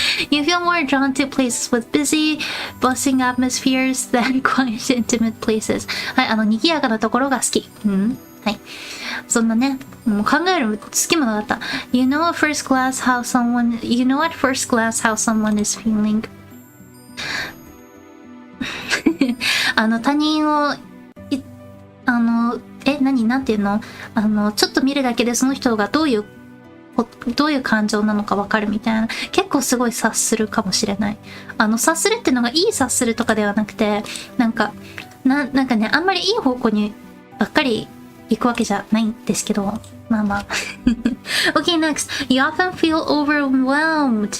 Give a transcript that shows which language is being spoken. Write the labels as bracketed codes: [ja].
[en] You feel more drawn to places with busy, bustling atmospheres than quiet, intimate places. [ja] はい、賑やかなところが好き。はい。そんなね、もう考える好きものだった。 [en] You know at first glance how someone is feeling. [ja] 他人を、なんていうの？ちょっと見るだけでその人がどういう感情なのかわかるみたいな。結構すごい察するかもしれない。察するっていうのがいい察するとかではなくて、なんかね、あんまりいい方向にばっかり行くわけじゃないんですけど、まあまあ。 [en] Okay, next. You often feel overwhelmed.